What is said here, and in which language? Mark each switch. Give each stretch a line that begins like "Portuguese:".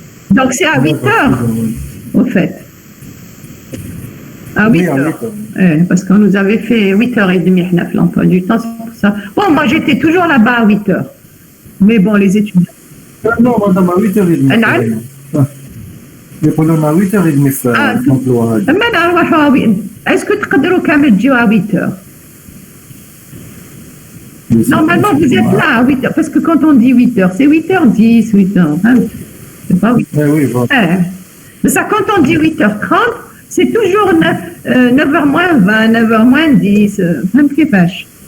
French: Donc c'est à 8 heures, au fait. À 8 heures. Parce qu'on nous avait fait 8h30 l'emploi du temps, c'est pour ça. Bon, moi j'étais toujours là-bas à 8 heures. Mais bon, les étudiants. Non, madame, à 8h30.
Arabic: يقولوا لنا 8h30 في الامبلوا هذا. اما نروحوا اسكو تقدروا كامل تجيو
French: à 8 heures. Normalement, vous êtes là à 8 heures, parce que quand on dit 8 heures, c'est 8h10, 8 heures. Hein? C'est pas 8 heures. Oui, voilà. Mais ça, quand on dit 8h30, c'est toujours 9h moins 20, 9h moins 10.
Arabic: Hein, كيفاش.